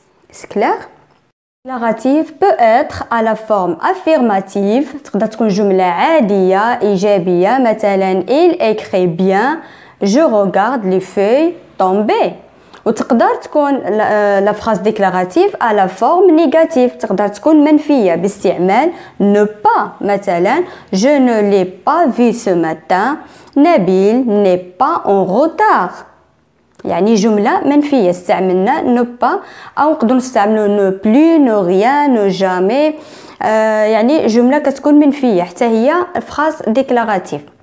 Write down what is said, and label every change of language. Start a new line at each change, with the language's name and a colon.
French: C'est clair؟ Déclarative peut être à la forme affirmative.
Arabic: تقدر تكون جملة عادية إيجابية.
French: مثلا il écrit bien, je regarde les feuilles tomber.
Arabic: وتقدر تكون
French: لا phrase déclarative à la forme négative.
Arabic: تقدر تكون منفية باستعمال ne pas.
French: مثلا je ne l'ai pas vu ce matin. Nabil n'est pas en retard.
Arabic: يعني جملة منفية استعملنا نو با، أو نقدر نستعملو نو بلو، نو غيان، نو جامي. يعني جملة كتكون منفية حتى هي فراز ديكلاراتيف.